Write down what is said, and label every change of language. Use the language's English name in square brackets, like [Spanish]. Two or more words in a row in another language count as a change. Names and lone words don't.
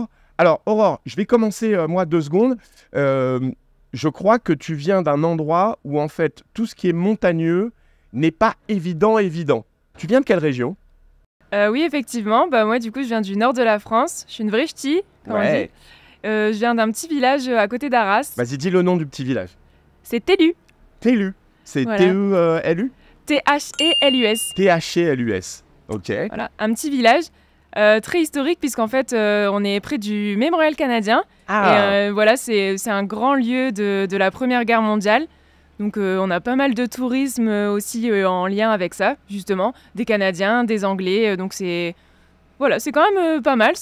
[French] Alors, Aurore, je vais commencer, moi, 2 secondes. Je crois que tu viens d'un endroit où, en fait, tout ce qui est montagneux n'est pas évident. Tu viens de quelle région? Oui, effectivement. Moi, du coup, je viens du nord de la France. Je suis une vraie ch'ti, comme on dit. Je viens d'un petit village à côté d'Arras. Vas-y, dis le nom du petit village. C'est Thelus. Thelus. C'est voilà. T-E-L-U? T-H-E-L-U-S. T-H-E-L-U-S. Ok. Voilà, un petit village très historique, puisqu'en fait, on est près du Mémorial canadien. Ah. Et voilà, c'est un grand lieu de la Première Guerre mondiale. Donc on a pas mal de tourisme aussi en lien avec ça, justement. Des Canadiens, des Anglais. Donc c'est quand même pas mal.